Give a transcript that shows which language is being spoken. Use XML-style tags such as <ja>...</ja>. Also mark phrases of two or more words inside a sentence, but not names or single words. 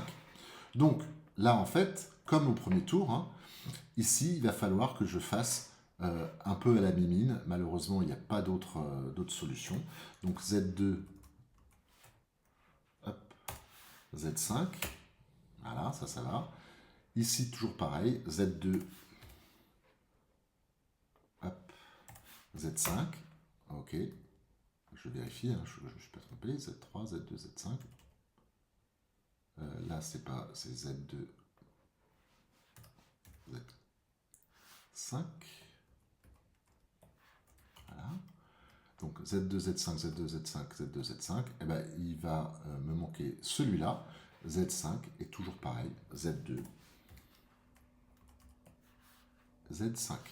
<fr>Donc là, en fait, comme au premier tour, ici, il va falloir que je fasse un peu à la mimine. Malheureusement, il n'y a pas d'autre solution. Donc Z2, hop, Z5. Voilà, ça va. Ici, toujours pareil. Z2, hop, Z5. Ok. Je vérifie, je ne suis pas trompé. Z3, Z2, Z5. Là, c'est pas, c'est Z2, Z5. Voilà. donc Z2, Z5, Z2, Z5, Z2, Z5, eh ben, il va me manquer celui-là, Z5, et toujours pareil, Z2, Z5.</fr>